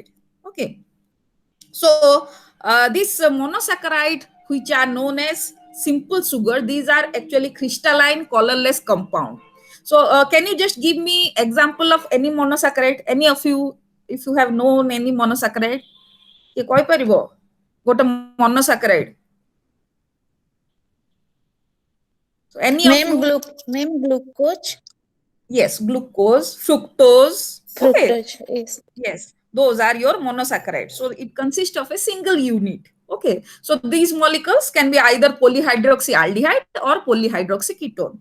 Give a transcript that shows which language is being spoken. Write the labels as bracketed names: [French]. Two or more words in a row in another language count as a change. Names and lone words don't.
[English] Okay, so this monosaccharide, which are known as simple sugar, these are actually crystalline colorless compound. So can you just give me example of any monosaccharide? Any of you, if you have known any monosaccharide, [Odia] କିଏ କହିପାରିବ ଗୋଟେ monosaccharide? [English] So any of you? Ma'am, glucose. Yes, glucose, fructose. Okay. Fructose, yes. Yes, those are your monosaccharides. So it consists of a single unit. Okay, so these molecules can be either polyhydroxyaldehyde or polyhydroxyketone.